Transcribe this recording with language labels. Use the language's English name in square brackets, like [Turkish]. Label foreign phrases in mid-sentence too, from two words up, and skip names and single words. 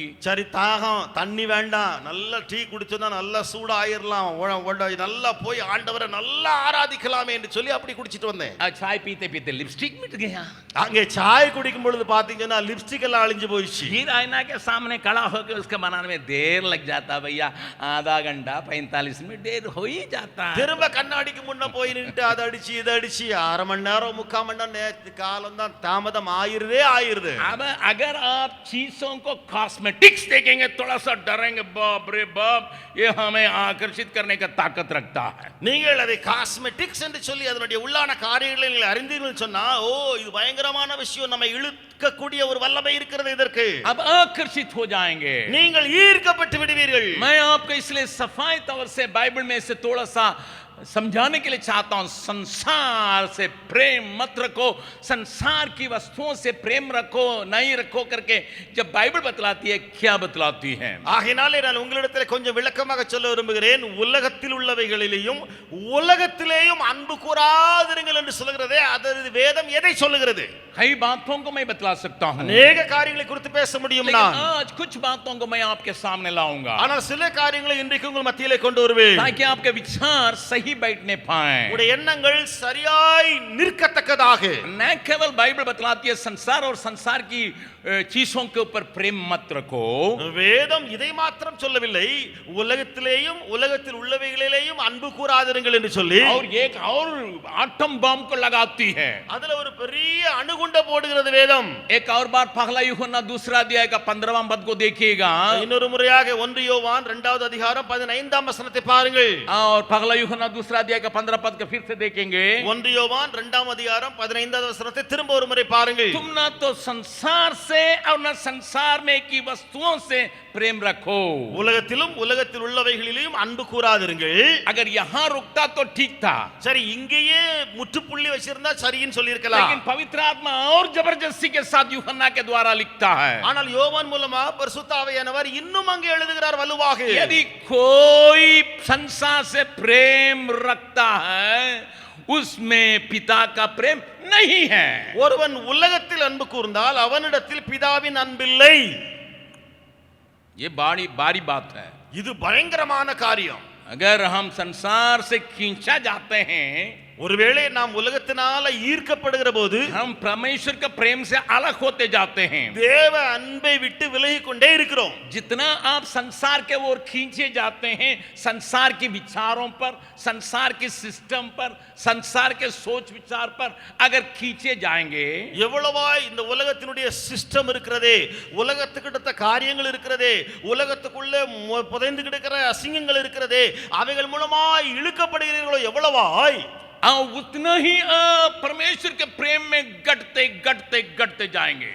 [Tamil] சரி, தாகம் தண்ணி வேண்டாம், நல்ல டீ குடிச்சோம்னா நல்லா சூடா ஆயிரலாம், நல்லா போய் ஆண்டவரை நல்லா ஆராதிக்கலாமே என்று சொல்லி அப்படி குடிச்சிட்டு வந்தேன். [Hindi] चाय पीते पीते लिपस्टिक मिट गया। [Tamil] அங்கே சாய் குடிக்கும் பொழுது பாத்தீங்கன்னா லிப்ஸ்டிக் எல்லாம் அழிஞ்சு போயிடுச்சு. [Hindi] फिर आईना के सामने खड़ा होकर उसका बनाने में देर लग जाता भैया, आधा घंटा 45 मिनट देर हो ही जाता है। [Tamil] திரும்ப கண்ணாடிக்கு முன்ன போய் நின்று அதை அடிச்சு இதை அடிச்சு 1/2 மணி நேரம் 3/4 மணி நேரம் காலம் தான் தாமதம் ஆயிருது. [Hindi] अब अगर आप चीजों को कॉस्मेटिक्स देखेंगे थोड़ा सा डरेंगे, बाप रे बाप, ये हमें आकर्षित करने का ताकत रखता है। [Tamil] நீங்கள் அதை காஸ்மெட்டிக்ஸ் என்று சொல்லி அதனுடைய உள்ளான காரியங்களை நீங்கள் அறிந்தீர்கள் சொன்னா, ஓ இது பயங்கரமான விஷயம், நம்ம இழுக்கக்கூடிய ஒரு வல்லமை இருக்கிறது இதற்கு. [Hindi] अब आकर्षित हो जाएंगे, [Tamil] நீங்கள் ஈர்க்கப்பட்டு விடுவீர்கள். [Hindi] मैं आपको इसलिए सफाई तौर से बाइबल में से थोड़ा सा समझाने के लिए चाहता हूं, संसार से प्रेम मत रखो, संसार की वस्तुओं से प्रेम रखो नहीं रखो करके जब बाइबल बतलाती है, क्या बतलाती है? [Tamil] ஆகையினாலே நான் உங்களிடத்தில் கொஞ்சம் விளக்கமாக சொல்ல விரும்புகிறேன். உலகத்தில் உள்ளவைகளிலேயும் உலகத்திலேயும் அன்பு கூறாதிருங்கள் என்று சொல்கிறதே, அது வேதம் எதை சொல்லுகிறது? [Hindi] कई बातों को मैं बतला सकता हूं, [Tamil] अनेक காரியங்களை குறித்து பேச முடியும். நான் [Hindi] आज कुछ बातों को मैं आपके सामने लाऊंगा, [Tamil] ஆனால் சில காரியங்களை இன்றைக்கு உங்கள் மத்தியிலே கொண்டு வருவேன், [Hindi] ताकि आपके विचार सही बैठने पाए, [Tamil] உங்களுடைய எண்ணங்கள் சரியாய் நிற்கத்தக்கதாக. [Hindi] न केवल बाइबल बतलाती है संसार और संसार की चीजों के ऊपर प्रेम मत रखो, [Tamil] வேதம் இதை மாத்திரம் சொல்லவில்லை, உலகத்திலேயும் உலகத்தில் உள்ளவைகளிலேயும் அன்பு கூறாதிருங்கள் என்று சொல்லி [Hindi] और एक और आटम बम को लगाती है। [Tamil] அதுல ஒரு பெரிய அணுகுண்ட போடுகிறது வேதம். [Hindi] एक और बार पहला यूहन्ना दूसरा अध्याय का 15वां पद को देखिएगा, [Tamil] இன்னொரு முறையாக 1 யோவான் 2வது அதிகாரம் 15ஆம் வசனத்தை பாருங்கள். [Hindi] और पहला यूहन्ना दूसरा अध्याय का 15 पद को फिर से देखेंगे। [Tamil] 1 யோவான் 2ஆம் அதிகாரம் 15வது வசனத்தை திரும்ப ஒரு முறை பாருங்கள். [Hindi] तुम ना तो संसार से और न संसार में की वस्तुओं से प्रेम रखो, [Tamil] உலகத்திலும் உலகத்தில் உள்ளவைகளிலும் அன்பு கூறாதிருங்கள். [Hindi] अगर यहाँ रुकता तो ठीक था, [Tamil] சரி இங்கேயே முற்றுப்புள்ளி வச்சிருந்தா சரின்னு சொல்லி இருக்கலாம். [Hindi] लेकिन पवित्र आत्मा और जबरदस्ती के साथ यूहन्ना के द्वारा लिखता है, [Tamil] ஆனால் யோவான் மூலமா பரிசுத்த ஆவியானவர் இன்னும் அங்கே எழுதுகிறார் வலுவாக. [Hindi] यदि कोई संसार से प्रेम रखता है उसमें पिता का प्रेम नहीं है। [Tamil] ஒருவன் உலகத்தில் அன்பு கூர்ந்தால் அவனிடத்தில் பிதாவின் அன்பில்லை. [Hindi] ये बड़ी बारी बात है। [Tamil] இது பயங்கரமான காரியம். [Hindi] अगर हम संसार से खींचा जाते हैं, [Tamil] ஒருவேளை நாம் உலகத்தினால ஈர்க்கப்படுகிற போது [Hindi] हम परमेश्वर के प्रेम से अलग होते जाते हैं। [Tamil] தேவ அன்பை விட்டு விலகி கொண்டே இருக்கிறோம். [Hindi] जितना आप संसार के ओर खींचे जाते हैं, संसार के विचारों पर, संसार के सिस्टम पर, संसार के सोच विचार पर अगर खींचे जाएंगे, [Tamil] எவ்வளவாய் இந்த உலகத்தினுடைய சிஸ்டம் இருக்கிறதே, உலகத்துக்கிட்ட காரியங்கள் இருக்கிறதே, உலகத்துக்குள்ள புதைந்து கிடக்கிற அசிங்கங்கள் இருக்கிறதே, அவைகள் மூலமாய் இழுக்கப்படுகிறீர்களோ எவ்வளவாய், [Hindi] उतना ही परमेश्वर के प्रेम में घटते घटते घटते जाएंगे।